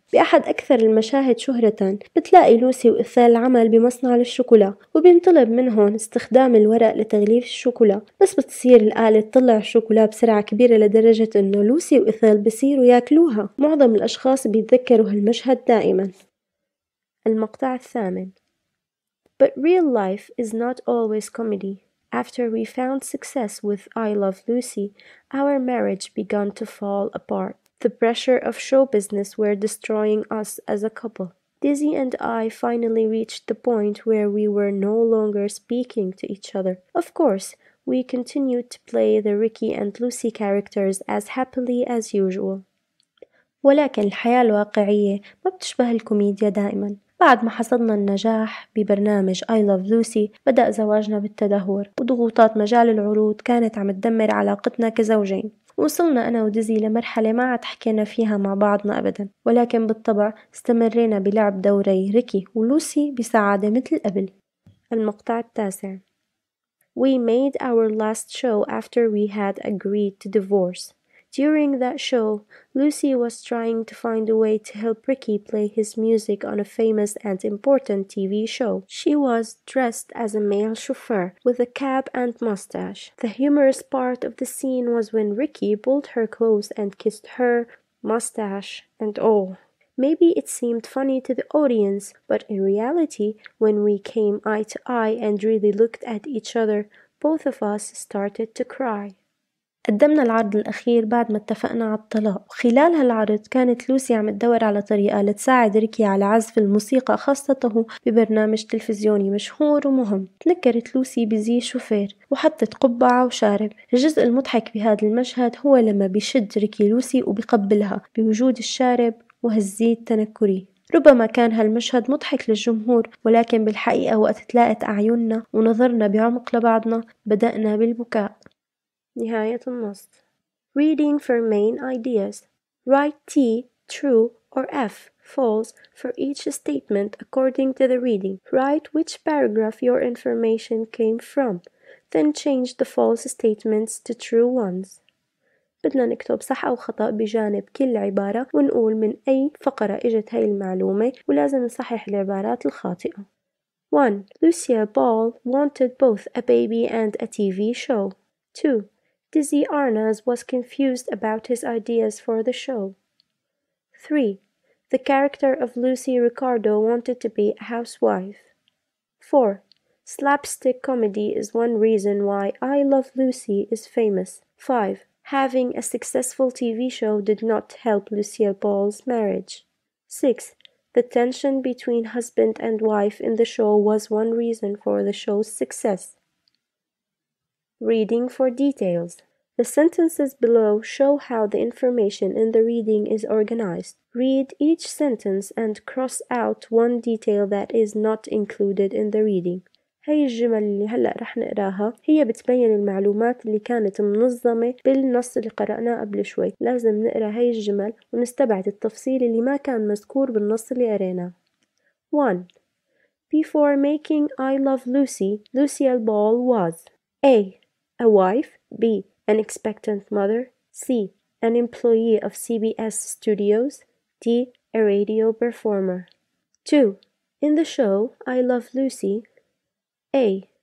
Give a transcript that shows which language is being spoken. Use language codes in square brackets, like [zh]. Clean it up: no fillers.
[ar] بأحد أكثر المشاهد شهرة بتلاقي لوسي وإثال عمل بمصنع للشوكولا، وبينطلب منهم استخدام الورق لتغليف الشوكولا، بس بتصير الآلة تطلع الشوكولا بسرعة كبيرة لدرجة إنه لوسي وإثال بصيروا ياكلوها. معظم الأشخاص بيتذكروا هالمشهد دائما. المقطع الثامن. [en] But real life is not always comedy. After we found success with I Love Lucy, our marriage began to fall apart. The pressure of show business were destroying us as a couple. Dizzy and I finally reached the point where we were no longer speaking to each other. Of course, we continued to play the Ricky and Lucy characters as happily as usual. [ar] ولكن الحياة الواقعية ما بتشبه الكوميديا دائما. بعد ما حصدنا النجاح ببرنامج I Love Lucy بدأ زواجنا بالتدهور، وضغوطات مجال العروض كانت عم تدمر علاقتنا كزوجين. وصلنا أنا وديزي لمرحلة ما عاد حكينا فيها مع بعضنا أبدا، ولكن بالطبع استمرينا بلعب دوري ريكي ولوسي بسعادة مثل قبل. المقطع التاسع. [en] We made our last show after we had agreed to divorce. During that show, Lucy was trying to find a way to help Ricky play his music on a famous and important TV show. She was dressed as a male chauffeur with a cap and mustache. The humorous part of the scene was when Ricky pulled her clothes and kissed her, mustache and all. Maybe it seemed funny to the audience, but in reality, when we came eye to eye and really looked at each other, both of us started to cry. [ar] قدمنا العرض الأخير بعد ما اتفقنا على الطلاق، وخلال هالعرض كانت لوسي عم تدور على طريقة لتساعد ريكي على عزف الموسيقى خاصته ببرنامج تلفزيوني مشهور ومهم. تنكرت لوسي بزي شوفير وحطت قبعة وشارب. الجزء المضحك بهذا المشهد هو لما بيشد ريكي لوسي وبيقبلها بوجود الشارب وهالزي التنكري. ربما كان هالمشهد مضحك للجمهور، ولكن بالحقيقة وقت تلاقت أعيننا ونظرنا بعمق لبعضنا بدأنا بالبكاء. نهاية النص. [en] Reading for main ideas. Write T, true, or F, false, for each statement according to the reading. Write which paragraph your information came from. Then change the false statements to true ones. [ar] بدنا نكتب صح أو خطأ بجانب كل عبارة ونقول من أي فقرة إجت هاي المعلومة، ولازم نصحح العبارات الخاطئة. 1. [en] Lucia Ball wanted both a baby and a TV show. 2. Dizzy Arnaz was confused about his ideas for the show. 3. The character of Lucy Ricardo wanted to be a housewife. 4. Slapstick comedy is one reason why I Love Lucy is famous. 5. Having a successful TV show did not help Lucille Ball's marriage. 6. The tension between husband and wife in the show was one reason for the show's success. Reading for details. The sentences below show how the information in the reading is organized. Read each sentence and cross out one detail that is not included in the reading. [ar] هاي الجمل اللي هلأ رح نقراها هي بتبين المعلومات اللي كانت منظمة بالنص اللي قرأناه قبل شوي. لازم نقرأ هاي الجمل ونستبعد التفصيل اللي ما كان مذكور بالنص اللي قريناه. 1. [en] Before making I Love Lucy, Lucille Ball was A. A wife. B. An expectant mother. C. An employee of CBS Studios. D. A radio performer. 2. In the show I Love Lucy, A.